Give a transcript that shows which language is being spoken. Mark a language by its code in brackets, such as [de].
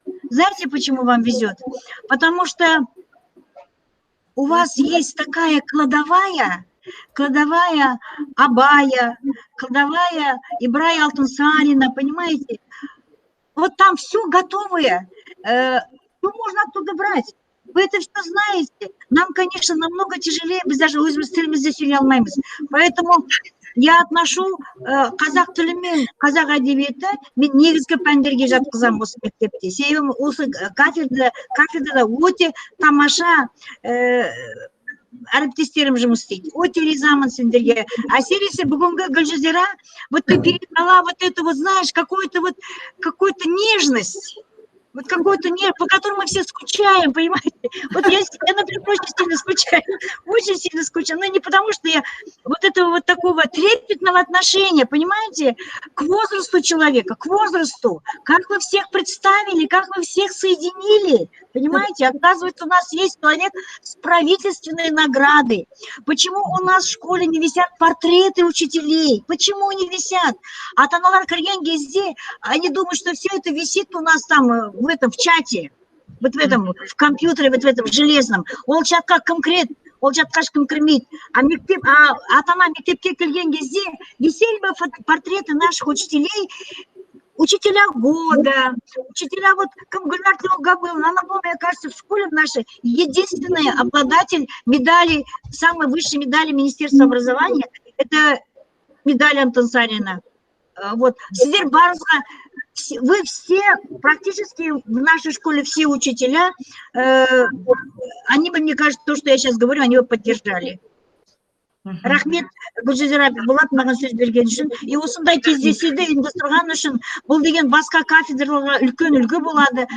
[ru] Знаете, почему вам везет? Потому что у вас есть такая кладовая Абая, кладовая Ибрая Алтынсарина, понимаете? Вот там все готовое, все можно оттуда брать. Вы это все знаете. Нам, конечно, намного тяжелее, [kk] біз даже өзіміз здесь сөйлей алмаймыз. [ru] Поэтому я отношу [kk] қазақ тілі мен қазақ әдебиеті мен негізгі пәндерге жатқызамын осы мектепте. Себебі осы кафедрада өте тамаша әріптестерім жұмыс істейді. Өте ризамын сендерге. Әсіресе бүгінгі [ru] Гүлжазира, вот ты передала вот это вот, знаешь, какую-то нежность. Вот какой-то нерв, по которому мы все скучаем, понимаете? Вот я, например, очень сильно скучаю, но не потому, что я вот этого вот такого трепетного отношения, понимаете, к возрасту человека, к возрасту, как вы всех представили, как вы всех соединили, понимаете? Оказывается, у нас есть человек с правительственной наградой. Почему у нас в школе не висят портреты учителей? Почему не висят? А Таналар Карьянгезде, они думают, что все это висит у нас там в чате, вот в этом, в компьютере, вот в этом железном. [kk] Ол чатқа кім кіреді, ол чатқа ешкім кірмейді. Ата-ана мектепке келген кезде [ru] висели бы портреты наших учителей, учителя года, учителя вот Гульнар Тлеугабыловна, она была, мне кажется, в школе нашей единственный обладатель медали, самой высшей медали Министерства образования, это медаль Алтынсарина. Вот, [kk] сіздер барыңызға, [ru] вы все, практически в нашей школе все учителя, они бы, мне кажется, то, что я сейчас говорю, они бы поддержали. [kk] Рахмет Гүлжазира Болат маған сөз берген үшін, и осындай кездесуді ұйымдастырған үшін, бұл деген басқа кафедраларға үлкен үлгі болады.